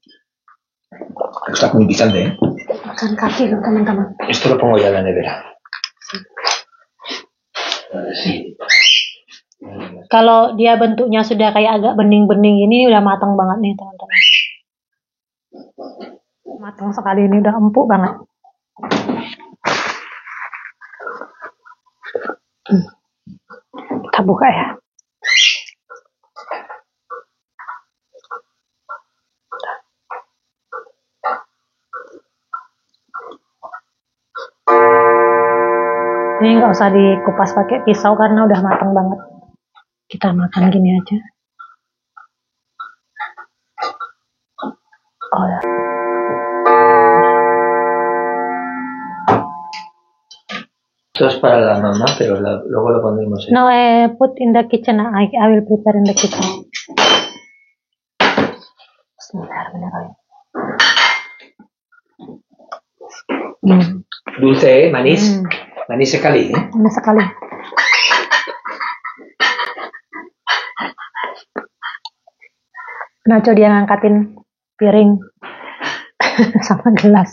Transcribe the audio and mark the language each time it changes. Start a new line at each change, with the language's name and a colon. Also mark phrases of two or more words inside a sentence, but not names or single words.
Spanish: Está muy picante, ¿eh?
Indonesian: Makan kaki loh teman-teman.
Spanish: Esto lo pongo ya en la nevera.
Indonesian: Kalau dia bentuknya sudah kayak agak bening-bening ini udah matang banget nih teman-teman. Matang sekali ini, udah empuk banget. Kita buka ya. Ini nggak usah dikupas pakai pisau karena udah matang banget. Kita makan gini aja. Oh ya.
Spanish: Esto es para la mamá, pero luego lo pondremos en... No,
English: put in the kitchen. I will prepare in the kitchen.
Arabic: Bismillahirrahmanirrahim.
Spanish: Dulce, manis.
Indonesian: Manis sekali, Manis sekali. Nacho dia ngangkatin piring sama gelas.